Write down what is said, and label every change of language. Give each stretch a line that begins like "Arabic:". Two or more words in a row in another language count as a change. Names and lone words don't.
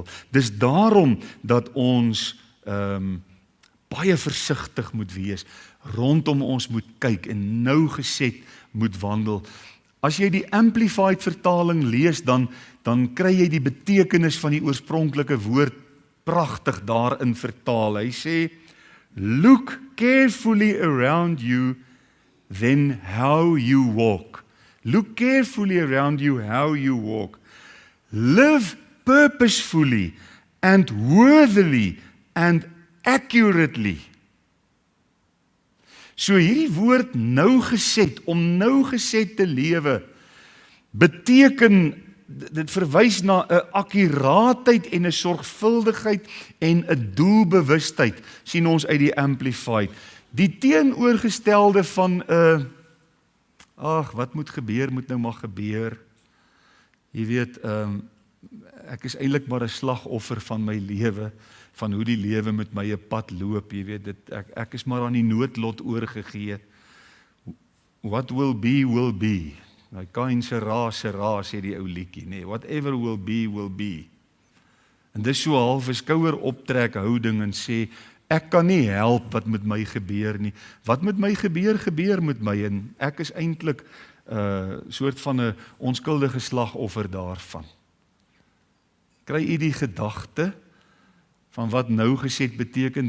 Afrikaans: Dis daarom dat ons baie versigtig moet wees, rondom ons moet kyk en nougeset moet wandel. As jy die Amplified vertaling lees, dan kry jy die betekenis van die oorspronklike woord pragtig daarin vertaal. Hy sê,
English: look carefully around you, then how you walk. Look carefully around you how you walk. Live purposefully and worthily and accurately.
Afrikaans: So hierdie woord nougeset, om nougeset te lewe, beteken, dit verwys na 'n akkuraatheid en 'n sorgvuldigheid en 'n doelbewustheid, sien ons uit die Amplified. Die teenoorgestelde van 'n wat moet gebeur, moet nou maar gebeur. Jy weet, ek is eintlik maar 'n slagoffer van my lewe, van hoe die lewe met my 'n pad loop, jy weet, ek is maar aan die noodlot oorgegee.
English: What will be, will be.
Afrikaans: Nou Kain se raas, sê die ou liedjie, nee,
English: whatever will be.
Afrikaans: En dis so half 'n skouer optrek houding en sê, ek kan nie help wat met my gebeur nie. Wat met my gebeur, gebeur met my en ek is eintlik soort van 'n onskuldige slagoffer daarvan. Kry u die gedagte van wat nougeset beteken?